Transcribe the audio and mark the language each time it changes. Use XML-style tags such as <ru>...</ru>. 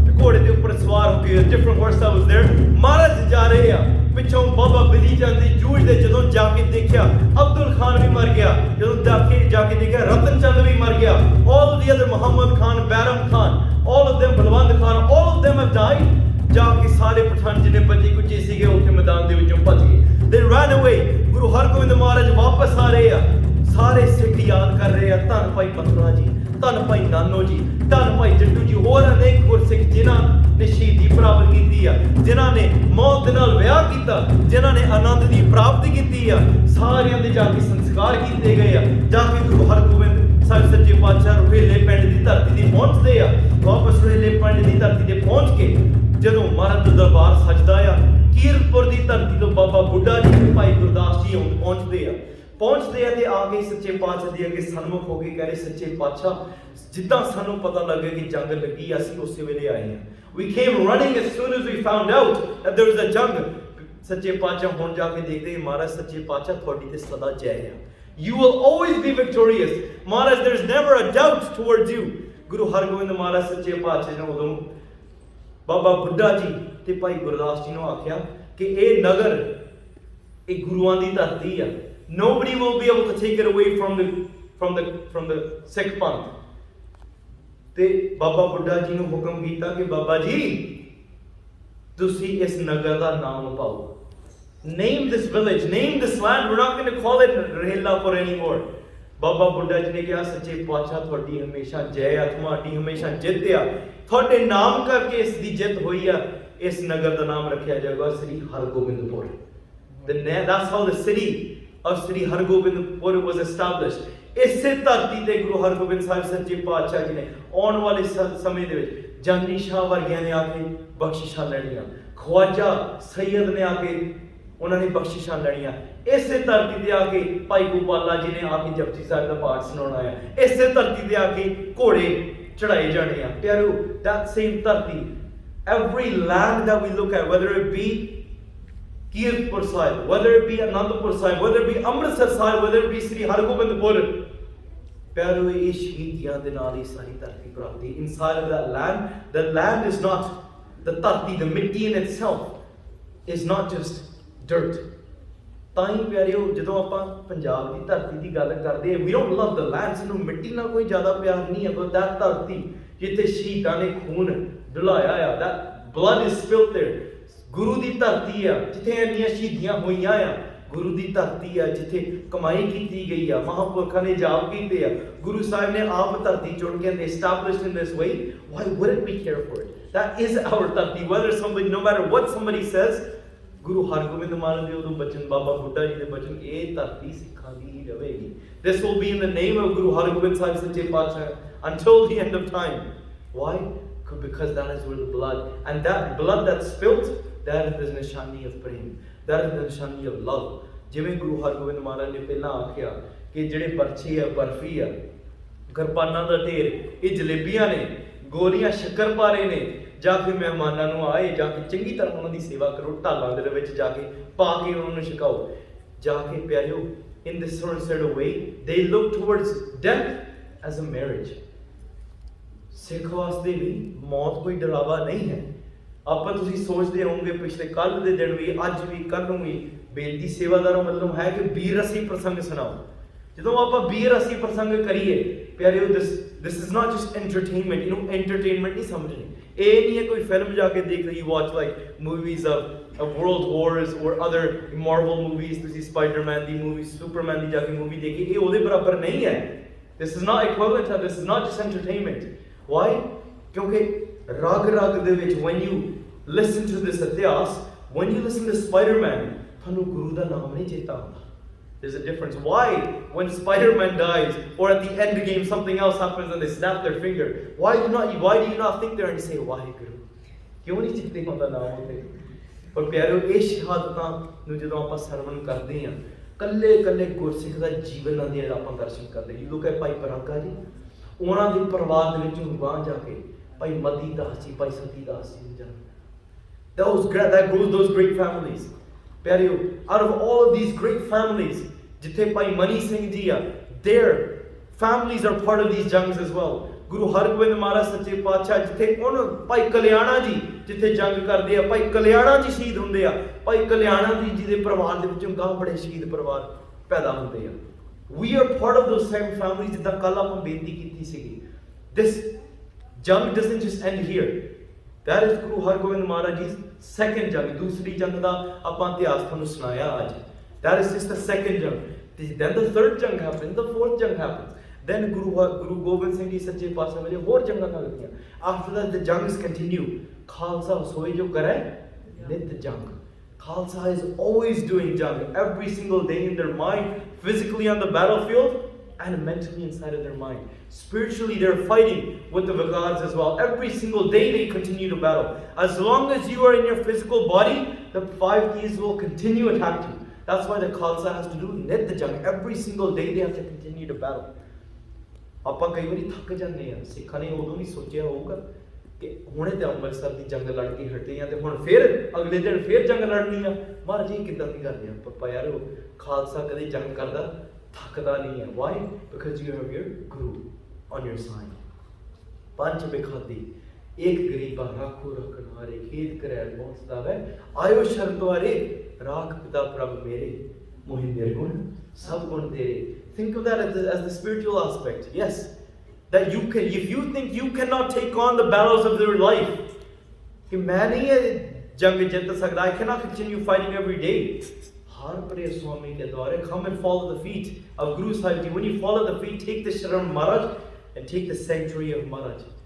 <en>Different horse that was there.</en> <hi>महाराज जा रहे हैं</hi> <pa>पिछों बाबा बिधी चंद ਦੀ ਜੂਝ ਦੇ ਜਦੋਂ ਜਾ ਕੇ ਦੇਖਿਆ ਅਬਦੁਲ ਖਾਨ ਵੀ ਮਰ ਗਿਆ. ਜਦੋਂ ਜਾ ਕੇ ਦੇਖਿਆ ਰਤਨ ਚੰਦ ਵੀ ਮਰ ਗਿਆ.</pa> <en>all the other Muhammad Khan, Bairam Khan, all of them, Balwand Khan, all of them have died.</en> <pa>ਜਾ ਕੇ ਸਾਰੇ ਪਠਾਨ ਜਿਹਨੇ ਬੱਚੇ ਕੁੱਚੇ ਸੀਗੇ ਉੱਥੇ ਮੈਦਾਨ ਦੇ ਵਿੱਚੋਂ ਭੱਜ ਗਏ.</pa> <en>They ran away.</en> <pa>Guru Hargobind ਮਹਾਰਾਜ ਵਾਪਸ ਆ ਰਹੇ ਆ. ਸਾਰੇ ਸਿੱਖ ਯਾਦ ਕਰ ਰਹੇ ਆ ਧੰਨ ਭਾਈ ਪਤਰਾ ਜੀ, ਧੰਨ ਭਾਈ ਨਾਨੋ ਜੀ, ਧੰਨ ਭਾਈ ਜੱਟੂ ਜੀ, ਹੋਰ ਅਨੇਕ ਗੁਰਸਿੱਖ ਜਿਨ੍ਹਾਂ ਨੇ ਸ਼ਹੀਦੀ ਪ੍ਰਾਪਤ ਕੀਤੀ ਆ, ਜਿਨ੍ਹਾਂ ਨੇ ਮੌਤ ਦੇ ਨਾਲ ਵਿਆਹ ਕੀਤਾ, ਜਿਨ੍ਹਾਂ ਨੇ ਆਨੰਦ ਦੀ ਪ੍ਰਾਪਤੀ ਕੀਤੀ ਆ, ਸਾਰਿਆਂ ਦੇ ਜਾ ਕੇ ਸੰਸਕਾਰ ਕੀਤੇ ਗਏ ਆ. ਜਾ ਕੇ ਗੁਰੂ ਹਰਗੋਬਿੰਦ ਸਾਹਿਬ ਸੱਚੇ ਪਾਤਸ਼ਾਹ ਰੁਹੇਲੇ ਪਿੰਡ ਦੀ ਧਰਤੀ ਤੇ ਪਹੁੰਚਦੇ ਆ. ਵਾਪਸ ਰੁਹੇਲੇ ਪਿੰਡ ਦੀ ਧਰਤੀ ਤੇ ਪਹੁੰਚ ਕੇ ਜਦੋਂ ਮਹਾਰਾਜ ਦਾ ਦਰਬਾਰ ਸਜਦਾ ਆ, ਕੀਰਤਪੁਰ ਦੀ ਧਰਤੀ ਤੋਂ ਬਾਬਾ ਬੁੱਢਾ ਜੀ ਤੇ ਭਾਈ ਗੁਰਦਾਸ ਜੀ ਪਹੁੰਚਦੇ ਆ ਤੇ ਆ ਕੇ ਸੱਚੇ ਪਾਤਸ਼ਾਹ ਦੇ ਅੱਗੇ ਸਨਮੁਖ ਹੋ ਕੇ ਕਹਿੰਦੇ ਸੱਚੇ ਪਾਤਸ਼ਾਹ ਜਿੱਦਾਂ ਸਾਨੂੰ ਪਤਾ ਲੱਗੇ ਕਿ ਜੰਗ ਲੱਗੀ ਅਸੀਂ ਉਸੇ ਵੇਲੇ ਆਏ ਹਾਂ.</pa> <en>We came running as soon as we found out that there was a jung.</en> <pa>ਸੱਚੇ ਪਾਤਸ਼ਾਹ ਹੁਣ ਜਾ ਕੇ ਦੇਖਦੇ ਮਹਾਰਾਜ ਸੱਚੇ ਪਾਤਸ਼ਾਹ ਤੁਹਾਡੀ ਤੇ ਸਦਾ ਜੈ ਆ.</pa> <en>You will always be victorious. Maharaj there is never a doubt towards you.</en> <pa>Guru Hargobind ਮਹਾਰਾਜ ਸੱਚੇ ਪਾਤਸ਼ਾਹ ਨੇ ਉਦੋਂ ਬਾਬਾ ਬੁੱਢਾ ਜੀ ਤੇ ਭਾਈ ਗੁਰਦਾਸ ਜੀ ਨੂੰ ਆਖਿਆ ਕਿ ਇਹ ਨਗਰ ਇਹ ਗੁਰੂਆਂ ਦੀ ਧਰਤੀ ਆ.</pa> <en>Nobody will be able to take it away from the Sikh Panth.</en> <pa>ਤੇ ਬਾਬਾ ਬੁੱਢਾ ਜੀ ਨੂੰ ਹੁਕਮ ਕੀਤਾ ਕਿ ਬਾਬਾ ਜੀ ਤੁਸੀਂ ਇਸ ਨਗਰ ਦਾ ਨਾਮ ਪਾਓ.</pa> <en>Name this village, name this land. We're not going to call it Rahilapur anymore.</en> <pa>ਬਾਬਾ ਬੁੱਢਾ ਜੀ ਨੇ ਕਿਹਾ ਸੱਚੇ ਪਾਤਸ਼ਾਹ ਤੁਹਾਡੀ ਹਮੇਸ਼ਾ ਜੈ ਆ, ਤੁਹਾਡੀ ਹਮੇਸ਼ਾ ਜਿੱਤ ਆ. ਤੁਹਾਡੇ ਨਾਮ ਕਰਕੇ ਇਸ ਦੀ ਜਿੱਤ ਹੋਈ ਆ. ਇਸ ਨਗਰ ਦਾ ਨਾਮ ਰੱਖਿਆ ਜਾਏਗਾ ਸ੍ਰੀ Hargobindpur.</pa> <en>That's how the city of Sri Hargobindpur was established.</en> <pa>ਇਸੇ ਧਰਤੀ ਤੇ ਗੁਰੂ ਹਰਗੋਬਿੰਦ ਸਾਹਿਬ ਸੱਚੇ ਪਾਤਸ਼ਾਹ ਜੀ ਨੇ ਆਉਣ ਵਾਲੇ ਸਮੇਂ ਦੇ ਵਿੱਚ ਜਾਨੀ ਸ਼ਾਹ ਵਰਗਿਆਂ ਨੇ ਆ ਕੇ ਬਖਸ਼ਿਸ਼ਾਂ ਲੈਣੀਆਂ. ਖਵਾਜਾ ਸੈਯਦ ਨੇ ਆ ਕੇ ਉਹਨਾਂ ਨੇ ਬਖਸ਼ਿਸ਼ਾਂ ਲੈਣੀਆਂ. ਇਸੇ ਧਰਤੀ ਤੇ ਆ ਕੇ ਭਾਈ ਗੋਪਾਲਾ ਜੀ ਨੇ ਆ ਕੇ ਜਪਜੀ ਸਾਹਿਬ ਦਾ ਪਾਠ ਸੁਣਾਉਣਾ ਹੈ. ਇਸੇ ਧਰਤੀ ਤੇ ਆ ਕੇ ਘੋੜੇ ਚੜਾਏ ਜਾਣੇ ਆ.</pa> <en>ਪਿਆਰੋ that same dharti, every land that we look at, whether it be Kirtpur Sahib, whether it be Anandpur Sahib, whether it be Amritsar Sahib, whether it be Sri Hargobindpur,</en> <pa>ਪਿਆਰੋ ਇਹ ਸ਼ਹੀਦੀਆਂ ਦੇ ਨਾਲ ਹੀ ਸਾਰੀ ਧਰਤੀ ਪ੍ਰਾਪਤੀ.</pa> <en>Inside of that land, the land is not the dharti, the mitti in itself is not just dirt.</en> <pa>ਤਾਂ ਹੀ ਪਿਆਰਿਓ ਜਦੋਂ ਆਪਾਂ ਪੰਜਾਬ ਦੀ ਧਰਤੀ ਦੀ ਗੱਲ ਕਰਦੇ ਹਾਂ,</pa> <en>we don't love the land.</en> <pa>ਸਾਨੂੰ ਮਿੱਟੀ ਨਾਲ ਕੋਈ ਜ਼ਿਆਦਾ ਪਿਆਰ ਨਹੀਂ ਹੈ, but that ਧਰਤੀ ਜਿੱਥੇ ਸ਼ਹੀਦਾਂ ਨੇ ਖੂਨ ਡੁਲਾਇਆ ਆ,</pa> <en>that blood is spilled there.</en> <pa>ਗੁਰੂ ਦੀ ਧਰਤੀ ਆ ਜਿੱਥੇ ਇੰਨੀਆਂ ਸ਼ਹੀਦੀਆਂ ਹੋਈਆਂ ਆ. ਗੁਰੂ ਦੀ ਧਰਤੀ ਆ ਜਿੱਥੇ ਕਮਾਈ ਕੀਤੀ ਗਈ ਆ, ਮਹਾਂਪੁਰਖਾਂ ਨੇ ਜਾਪ ਕੀਤੇ ਆ. ਗੁਰੂ ਸਾਹਿਬ ਨੇ ਆਪ ਧਰਤੀ ਚੁਣ ਕੇ</pa> <en>established in this way. Why wouldn't we care for it? That is our dharti. Whether somebody, no matter what somebody says,</en> <pa>Guru Hargobind ਮਹਾਰਾਜ ਦੇ ਉਦੋਂ ਬਚਨ, ਬਾਬਾ ਬੁੱਢਾ ਜੀ ਦੇ ਬਚਨ, ਇਹ ਧਰਤੀ ਸਿੱਖਾਂ ਦੀ ਹੀ ਰਹੇਗੀ.</pa> <en>This will be in the name of Guru Hargobind Sahib Sache Paatshah until the end of time. Why? Because that is where the blood, and that blood that's spilt, that is the nishani of prem, that is the nishani of love.</en> <pa>ਜਿਵੇਂ ਗੁਰੂ ਹਰਗੋਬਿੰਦ ਮਹਾਰਾਜ ਨੇ ਪਹਿਲਾਂ ਆਖਿਆ ਕਿ ਜਿਹੜੇ ਪਰਚੀ ਆ, ਬਰਫੀ ਆ, ਕਿਰਪਾਨਾਂ ਦਾ ਢੇਰ, ਇਹ ਜਲੇਬੀਆਂ ਨੇ, ਗੋਲੀਆਂ ਸ਼ੱਕਰਪਾਰੇ ਨੇ. ਜਾ ਕੇ ਮਹਿਮਾਨਾਂ ਨੂੰ ਆਏ, ਜਾ ਕੇ ਚੰਗੀ ਤਰ੍ਹਾਂ ਉਹਨਾਂ ਦੀ ਸੇਵਾ ਕਰੋ, ਢਾਲਾਂ ਦੇ ਵਿੱਚ ਜਾ ਕੇ ਪਾ ਕੇ ਉਹਨਾਂ ਨੂੰ ਛਕਾਓ. ਜਾ ਕੇ ਪਿਆਰਿਓ</pa> <en>in this sort of way they look towards death as a marriage.</en> <pa>ਸਿੱਖ ਵਾਸਤੇ ਵੀ ਮੌਤ ਕੋਈ ਡਰਾਵਾ ਨਹੀਂ ਹੈ. ਆਪਾਂ ਤੁਸੀਂ ਸੋਚਦੇ ਹੋਵੋਗੇ ਪਿਛਲੇ ਕੱਲ੍ਹ ਦੇ ਦਿਨ ਵੀ, ਅੱਜ ਵੀ, ਕੱਲ੍ਹ ਨੂੰ ਵੀ ਬੇਨਤੀ ਸੇਵਾਦਾਰਾਂ ਵੱਲੋਂ ਹੈ ਕਿ ਬੀਰ ਰਸੀ ਪ੍ਰਸੰਗ ਸੁਣਾਓ. ਜਦੋਂ ਆਪਾਂ ਬੀਰ ਰਸੀ ਪ੍ਰਸੰਗ ਕਰੀਏ ਪਿਆਰਿਓ,</pa> <en>this is not just entertainment.</en> <pa>ਇਹਨੂੰ entertainment ਨਹੀਂ ਸਮਝਣੀ. ਇਹ ਨਹੀਂ ਹੈ ਕੋਈ ਫਿਲਮ ਜਾ ਕੇ ਦੇਖ ਲਈ,</pa> <en>watch like movies of world wars or other Marvel movies.</en> <pa>ਤੁਸੀਂ ਸਪਾਈਡਰਮੈਨ ਦੀ ਮੂਵੀ, ਸੁਪਰਮੈਨ ਦੀ ਜਾ ਕੇ ਮੂਵੀ ਦੇਖੀ, ਇਹ ਉਹਦੇ ਬਰਾਬਰ ਨਹੀਂ ਹੈ.</pa> <en>This is not equivalent to, this is not just entertainment. Why?</en> <pa>ਕਿਉਂਕਿ ਰਗ ਰਗ ਦੇ ਵਿੱਚ</pa> <en>when you listen to this itihaas, when you listen to Spider-Man,</en> <pa>ਤੁਹਾਨੂੰ ਗੁਰੂ ਦਾ ਨਾਮ ਨਹੀਂ ਚੇਤਾ ਆਉਂਦਾ।</pa> <en>There's a difference. Why, when Spider-Man dies, or at the end game something else happens and they snap their finger, why do you not think there and say, Waheguru?</en> <pa>ਕਿਉਂ ਨਹੀਂ ਚਿੱਤੇ ਹੁੰਦਾ ਨਾਮ ਉਹਦੇ? ਪਰ ਪਿਆਰਿਓ, ਇਹ ਸ਼ਹਾਦਤਾਂ ਨੂੰ ਜਦੋਂ ਆਪਾਂ ਸਰਵਣ ਕਰਦੇ ਹਾਂ, ਕੱਲੇ ਗੁਰਸਿੱਖ ਦਾ ਜੀਵਨਾਂ ਦੇ ਆਪਾਂ ਦਰਸ਼ਨ ਕਰਦੇ।</pa> <en>You look at</en> <pa>ਭਾਈ ਪਰਾਗਾ ਜੀ, ਉਹਨਾਂ ਦੇ ਪਰਿਵਾਰ ਦੇ ਵਿੱਚੋਂ ਬਾਹਰ ਜਾ ਕੇ ਭਾਈ ਮਤੀ ਦਾਸ ਜੀ, ਭਾਈ ਸਤੀ ਦਾਸ ਜੀ ਨੂੰ</pa> <en>those great families. ਪਿਆਰਿਓ, out of all of these great families,</en> <pa>ਜਿੱਥੇ ਭਾਈ ਮਨੀ ਸਿੰਘ ਜੀ ਆ,</pa> <en>their families are part of these jungs as well.</en> <pa>Guru Hargobind ਮਹਾਰਾਜ ਸੱਚੇ ਪਾਤਸ਼ਾਹ ਜਿੱਥੇ ਉਹਨੂੰ ਭਾਈ ਕਲਿਆਣਾ ਜੀ ਜਿੱਥੇ ਜੰਗ ਕਰਦੇ ਆ, ਭਾਈ ਕਲਿਆਣਾ ਜੀ ਸ਼ਹੀਦ ਹੁੰਦੇ ਆ, ਭਾਈ ਕਲਿਆਣਾ ਜੀ ਦੇ ਪਰਿਵਾਰ ਦੇ ਵਿੱਚੋਂ ਗਾਹ ਬੜੇ ਸ਼ਹੀਦ ਪਰਿਵਾਰ ਪੈਦਾ ਹੁੰਦੇ ਆ।</pa> <en>We are part of those same families,</en> <pa>ਜਿੱਦਾਂ ਕੱਲ ਆਪਾਂ ਬੇਨਤੀ ਕੀਤੀ ਸੀਗੀ।</pa> <en>This jung doesn't just end here. That is Guru Hargobind Maharaj Ji's second jung.</en> <pa>ਦੂਸਰੀ ਜੰਗ ਦਾ ਆਪਾਂ ਇਤਿਹਾਸ ਤੁਹਾਨੂੰ ਸੁਣਾਇਆ ਅੱਜ।</pa> <en>That is just the second jung. Then the third jung happens, the fourth jung happens.</en> <pa>Then Guru Gobind Singh Ji ਸੱਚੇ ਪਾਤਸ਼ਾਹ ਵੇਲੇ ਹੋਰ ਜੰਗਾਂ ਲੱਗਦੀਆਂ।</pa> <en>After that the jungs continue.</en> <pa>Khalsa ਹੋਏ ਜੋ ਕਰੇ ਨਿਤ ਜੰਗ।</pa> <en>Khalsa is always doing jung every single day in their mind, physically on the battlefield and mentally inside of their mind. Spiritually they're fighting with the Vigads as well. Every single day they continue to battle. As long as you are in your physical body, the 5 keys will continue to attack you. That's why the Khalsa has to do nit jung. Every single day they have to continue to battle.</en> <pa>ਆਪਾਂ ਕਈ ਵਾਰੀ ਥੱਕ ਜਾਂਦੇ ਆ। ਸਿੱਖਾਂ ਨੇ ਉਦੋਂ ਨਹੀਂ ਸੋਚਿਆ ਹੋਊਗਾ ਕਿ ਹੁਣੇ ਤੇ ਅੰਮ੍ਰਿਤਸਰ ਦੀ ਜੰਗ ਲੜ ਕੇ ਹਟੇ ਆ ਤੇ ਹੁਣ ਫਿਰ ਅਗਲੇ ਦਿਨ ਫਿਰ ਜੰਗ ਲੜਨੀ ਆ। ਮਹਾਰਾਜ ਜੀ ਕਿੱਦਾਂ ਦੀ ਗੱਲ ਆ? ਪਪਾ ਯਾਰ, ਖਾਲਸਾ ਕਦੇ ਜੰਗ ਕਰਦਾ ਥੱਕਦਾ ਨਹੀਂ ਹੈ।</pa> <en>Why? Because you have your Guru on your side.</en> <pa>ਪੰਜ ਬਿਖਾਦੀ ਇੱਕ ਗਰੀਬਾ ਰਾਖੋ ਰਖਣਹਾਰੇ ਖੇਤ ਕਰੈ ਪਹੁੰਚਦਾ ਵੈ ਆਇਓ ਸ਼ਰਨ ਦੁਆਰੇ ਰਾਖ ਪਿਤਾ ਪ੍ਰਭ ਮੇਰੇ ਮੋਹਿ ਨਿਰਗੁਣ ਸਭ ਗੁਣ ਤੇਰੇ।</pa> <en>Think of that as the spiritual aspect. Yes, that you can, if you think you cannot take on the battles of your life,</en> <hi>कि मैं नहीं जंग जीत सकता,</hi> <en>I cannot continue fighting every day.</en> <pa>Har Priya Swami ke dware,</pa> <en>come and fall at the feet of Guru Sahib Ji. When you fall at the feet, take the Sharan Maharaj and take the sanctuary of Maharaj.</en>